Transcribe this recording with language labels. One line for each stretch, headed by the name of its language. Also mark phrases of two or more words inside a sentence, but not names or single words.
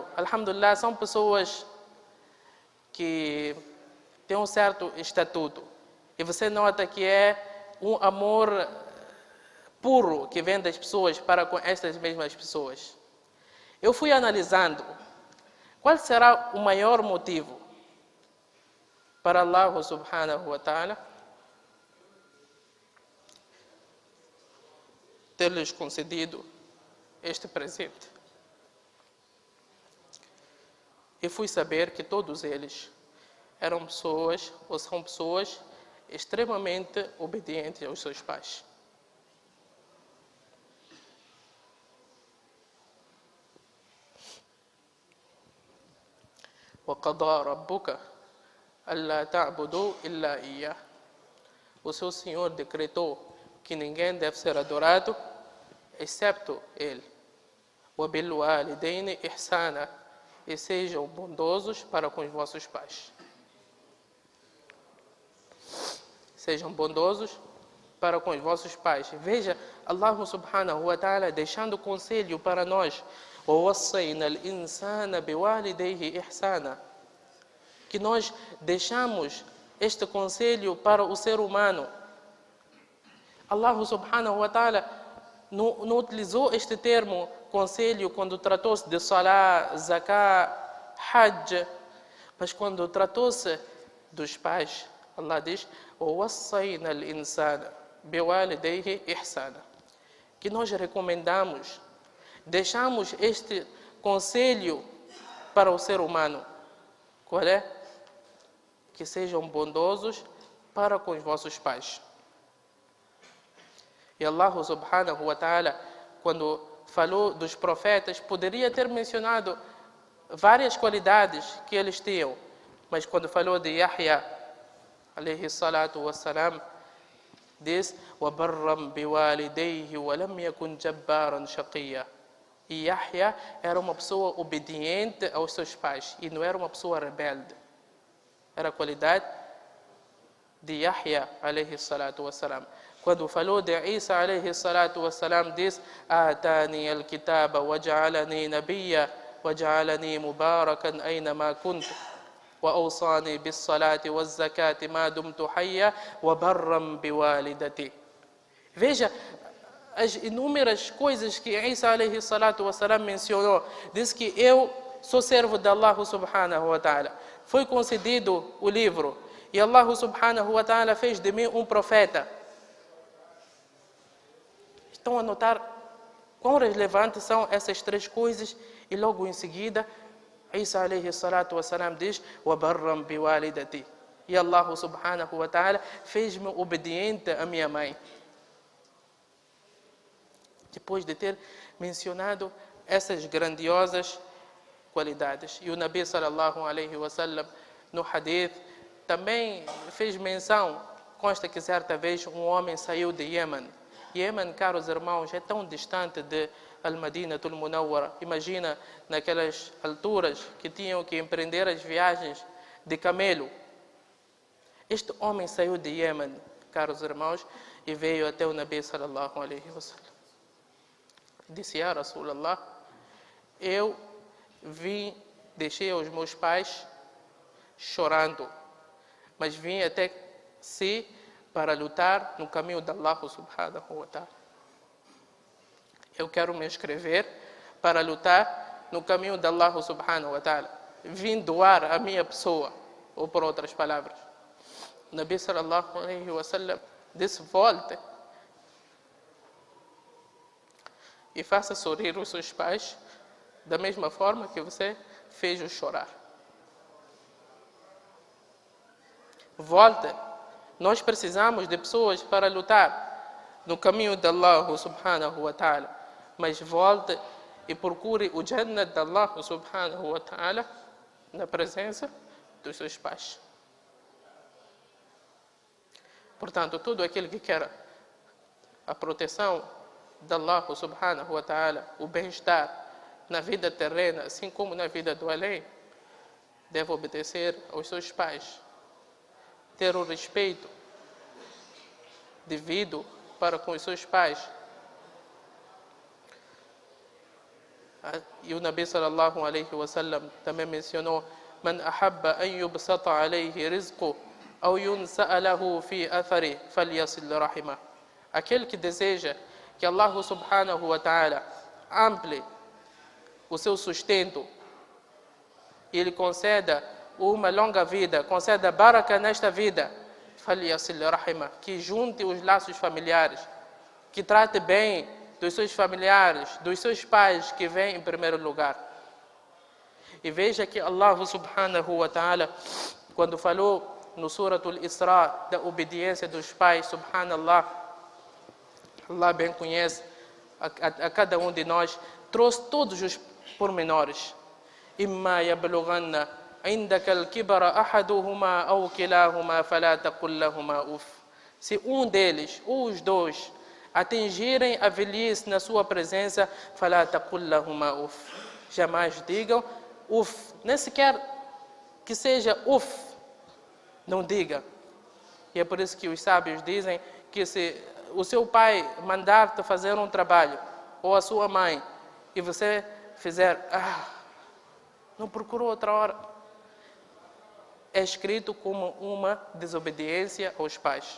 Portuguese: Alhamdulillah, são pessoas que têm um certo estatuto. E você nota que é um amor puro que vem das pessoas para com estas mesmas pessoas. Eu fui analisando qual será o maior motivo para
Arabic: الله سبحانه وتعالى
Portuguese: ter-lhes concedido este presente. E fui saber que todos eles eram pessoas, ou são pessoas, extremamente obedientes aos seus pais.
Arabic: وَقَضَى رَبُّكَ أَلَّا تَعْبُدُوا إِلَّا إِيَّهُ.
Portuguese: O seu Senhor decretou que ninguém deve ser adorado, excepto Ele.
Arabic: وَبِالْوَالِدَيْنِ إِحْسَانًا.
Portuguese: E sejam bondosos para com os vossos pais. Sejam bondosos para com os vossos pais. Veja,
Arabic: الله سبحانه وتعالى
Portuguese: deixando conselho para nós.
Arabic: وَوَصَّيْنَا الْإِنسَانَ بِوَالِدَيْهِ إِحْسَانًا.
Portuguese: Que nós deixamos este conselho para o ser humano.
Arabic: الله سبحانه وتعالى
Portuguese: não utilizou este termo conselho quando tratou-se de
Arabic: صلاة، زكاة، حج,
Portuguese: mas quando tratou-se dos pais, Allah diz:
Arabic: وَوَصَّيْنَا الْإِنسَانَ بِوَالِدَيْهِ إِحْسَانًا.
Portuguese: Que nós recomendamos, deixamos este conselho para o ser humano. Qual é? Que sejam bondosos para com os vossos pais. E
Arabic: الله سبحانه وتعالى,
Portuguese: quando falou dos profetas, poderia ter mencionado várias qualidades que eles tinham, mas quando falou de Yahya,
Arabic: عليه الصلاة والسلام,
Portuguese: diz:
Arabic: وَبَرًّا بِوَالِدَيْهِ وَلَمْ يَكُنْ جَبَّارًا شَقِيًّا.
Portuguese: E Yahya era uma pessoa obediente aos seus pais e não era uma pessoa rebelde. Era a qualidade de Yahya,
Arabic: عليه الصلاة والسلام.
Portuguese: Quando falou de Isa,
Arabic: عليه الصلاة والسلام, diz: آتاني الكتاب وجعلني نبيا وجعلني مباركا أينما كنت وأوصاني بالصلاة والزكاة ما دمت حيا وبرا بوالدتي.
Portuguese: Veja as inúmeras coisas que Isa
Arabic: عليه الصلاة والسلام
Portuguese: mencionou. Diz que eu sou servo de
Arabic: الله سبحانه وتعالى.
Portuguese: Foi concedido o livro e
Arabic: الله سبحانه وتعالى
Portuguese: fez de mim um profeta. Estão a notar quão relevantes são essas três coisas? E logo em seguida, Isa
Arabic: عليه الصلاة والسلام
Portuguese: diz:
Arabic: وَبَرًّا بِوَالِدَتِي.
Portuguese: E
Arabic: الله سبحانه وتعالى
Portuguese: fez-me obediente à minha mãe. Depois de ter mencionado essas grandiosas qualidades. E o
Arabic: النبي صلى الله عليه وسلم,
Portuguese: no hadith, também fez menção, consta que certa vez um homem saiu de Iêmen. Iêmen, caros irmãos, é tão distante de Al-Madinatul Munawwara. Imagina naquelas alturas que tinham que empreender as viagens de camelo. Este homem saiu de Iêmen, caros irmãos, e veio até o
Arabic: النبي صلى الله عليه وسلم.
Portuguese: Disse:
Arabic: يا رسول الله,
Portuguese: eu deixei os meus pais chorando, mas vim até si para lutar no caminho de
Arabic: الله سبحانه وتعالى.
Portuguese: Eu quero me inscrever para lutar no caminho de
Arabic: الله سبحانه وتعالى.
Portuguese: Vim doar a minha pessoa, ou por outras palavras. O
Arabic: النبي صلى الله عليه وسلم
Portuguese: disse: volte e faça sorrir os seus pais da mesma forma que você fez-os chorar. Volte. Nós precisamos de pessoas para lutar no caminho de
Arabic: الله سبحانه وتعالى.
Portuguese: Mas volte e procure o Jannah de
Arabic: الله سبحانه وتعالى
Portuguese: na presença dos seus pais. Portanto, todo aquele que quer a proteção de
Arabic: الله سبحانه وتعالى,
Portuguese: o bem-estar na vida terrena, assim como na vida do além, deve obedecer aos seus pais, ter o respeito devido para com os seus pais. E o
Arabic: النبي صلى الله عليه وسلم
Portuguese: também mencionou:
Arabic: من أحب أن يبسط عليه رزقه أو ينسأ له في أثره فليصل رحمه.
Portuguese: Aquele que deseja que
Arabic: الله سبحانه وتعالى
Portuguese: amplie o seu sustento e ele conceda uma longa vida, conceda baraka nesta vida,
Arabic: فليصل رحمه,
Portuguese: que junte os laços familiares, que trate bem dos seus familiares, dos seus pais que vêm em primeiro lugar. E veja que
Arabic: الله سبحانه وتعالى,
Portuguese: quando falou no Suratul Isra da obediência dos pais, subhanallah, Allah bem conhece a cada um de nós, trouxe todos os pormenores.
Arabic: إما يبلغن عندك الكبر أحدهما أو كلاهما فلا تقل لهما أف.
Portuguese: Se um deles ou os dois atingirem a velhice na sua presença,
Arabic: فلا تقل لهما أف.
Portuguese: Jamais digam uff, nem sequer que seja uff, não diga. E é por isso que os sábios dizem que se o seu pai mandar-te fazer um trabalho, ou a sua mãe, e você fizer, não procurou outra hora, é escrito como uma desobediência aos pais.